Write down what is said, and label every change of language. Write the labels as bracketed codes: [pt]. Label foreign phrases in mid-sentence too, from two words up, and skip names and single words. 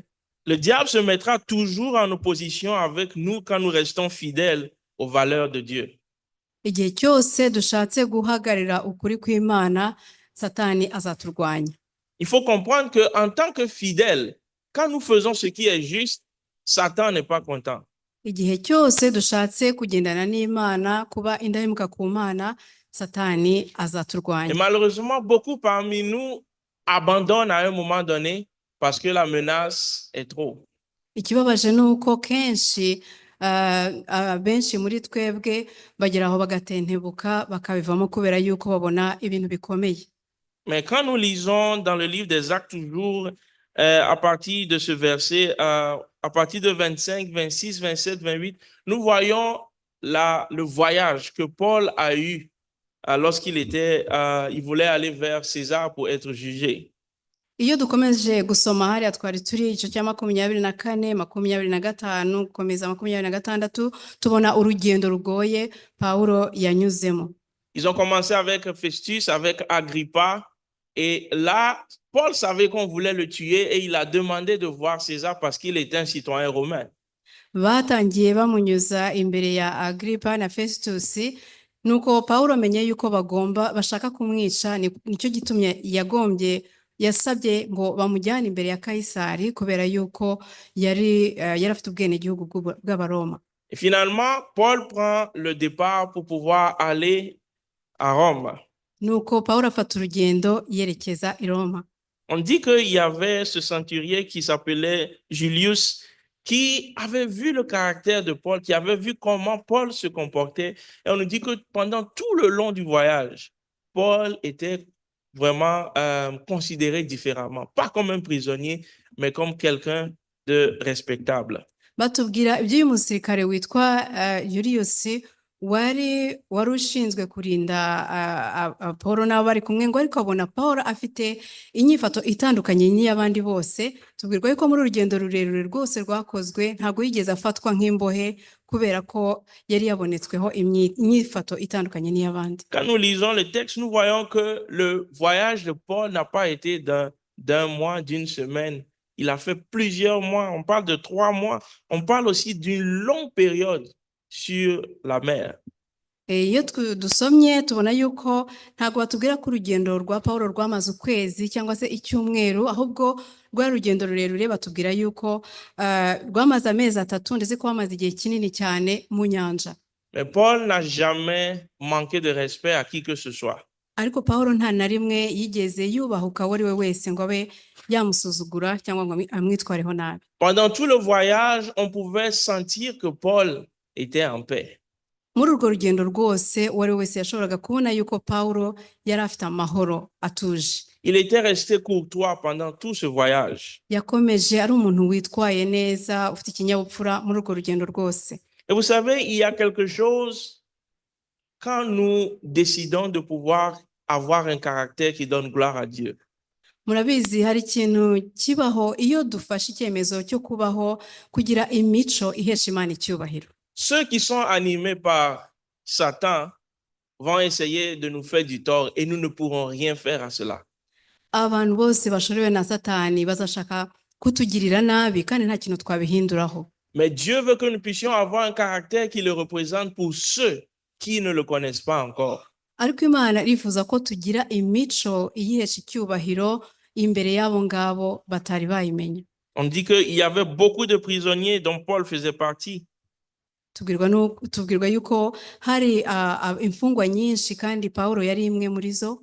[fr] Le diable se mettra toujours en opposition avec nous quand nous restons fidèles aux valeurs de Dieu. [rw] Igihe cyose dushatse guhagararira ukuri kw'Imana, Satani azaturwanya. [fr] Il faut comprendre qu'en tant que fidèles, quand nous faisons ce qui est juste, Satan n'est pas content. [rw] Igihe cyose dushatse kugendana n'Imana, kuba indahemuka ku Mana, Satani Et azaturwanya. [fr] malheureusement, beaucoup parmi nous abandonnent à un moment donné parce que la menace est trop. [rw] Ikibabaje ni uko kenshi benshi muri twebwe bagera aho bagatentebuka bakabivamo kubera yuko babona ibintu bikomeye. [fr] Mais quand nous lisons dans le livre des Actes toujours, à partir de ce verset, à partir de 25, 26, 27, 28, nous voyons le voyage que Paul a eu lorsqu'il il voulait aller vers César pour être jugé. [rw] Iyo dukomeje gusoma hariya twari turi igice cya 24, 25, gukomeza 26, tubona urugendo rugoye Pawulo yanyuzemo. [fr] Ils ont commencé avec Festus, avec Agrippa, et là, Paul savait qu'on voulait le tuer et il a demandé de voir César parce qu'il était un citoyen romain. [rw] Batangiye bamunyuza imbere ya Agrippa na Festus, nuko Pawulo amenye yuko bashaka kumwica, nicyo gitumye yasabye ngo bamujyane imbere ya Kaisari kubera yuko yari afite ubwenegihugu bw'Abaroma. [fr] Et finalement, Paul prend le départ pour pouvoir aller à Rome. [rw] Nuko Pawulo afata urugendo yerekeza i Roma. [fr] On dit qu'il y avait ce centurier qui s'appelait Julius, qui avait vu le caractère de Paul, qui avait vu comment Paul se comportait. Et on nous dit que pendant tout le long du voyage, Paul était vraiment considéré différemment, pas comme un prisonnier, mais comme quelqu'un de respectable. [rw] Batubwira iby'uyu musirikare witwa Julius wari ushinzwe kurinda Paul n'abo bari kumwe, ngo ariko abona Paul afite inyifato itandukanye n'iy'abandi bose. Tubwirwa yuko muri urugendo rurerure rwose rwakozwe ntabwo yigeze afatwa nk'imbohe kubera ko yari yabonetsweho inyifato itandukanye n'iy'abandi. [fr] Quand nous lisons le texte, nous voyons que le voyage de Paul n'a pas été d'un mois, d'une semaine. Il a fait plusieurs mois. On parle de 3 mois. On parle aussi d'une longue période sur la mer. [rw] Iyo dusomye tubona yuko ntabwo batubwira ko urugendo rwa Pawulo rwamaze ukwezi cyangwa se icyumweru, ahubwo rwari urugendo rurerure. Batubwira yuko rwamaze amezi 3 ndetse ko bamaze igihe kinini cyane mu nyanja. [fr] Mais Paul n'a jamais manqué de respect à qui que ce soit. [rw] Ariko Pawulo nta na rimwe yigeze yubahuka uwo ari we wese ngo abe yamusuzugura cyangwa ngo amwitwareho nabi. [fr] Pendant tout le voyage, on pouvait sentir que Paul était en paix. [rw] Muri urwo rugendo rwose uwo ari we wese yashoboraga kubona yuko Pawulo yari afite amahoro atuje. [fr] Il était resté courtois pendant tout ce voyage. [rw] Yakomeje ari umuntu witwaye neza, ufite ikinyabupfura muri urwo rugendo rwose. [fr] Et vous savez, il y a quelque chose quand nous décidons de pouvoir avoir un caractère qui donne gloire à Dieu. [rw] Murabizi hari ikintu kibaho iyo dufashe icyemezo cyo kubaho kugira imico ihesha Imana icyubahiro. [fr] Ceux qui sont animés par Satan vont essayer de nous faire du tort et nous ne pourrons rien faire à cela. [rw] Abantu bose bashorewe na Satani bazashaka kutugirira nabi kandi nta kintu twabihinduraho. [fr] Mais Dieu veut que nous puissions avoir un caractère qui le représente pour ceux qui ne le connaissent pas encore. [rw] Ariko Imana irifuza ko tugira imico iyihesha icyubahiro imbere y'abo ngabo batari bayimenya. [fr] On dit qu'il y avait beaucoup de prisonniers dont Paul faisait partie. [rw] Tubwirwa yuko hari imfungwa nyinshi kandi Pawulo yari imwe muri zo.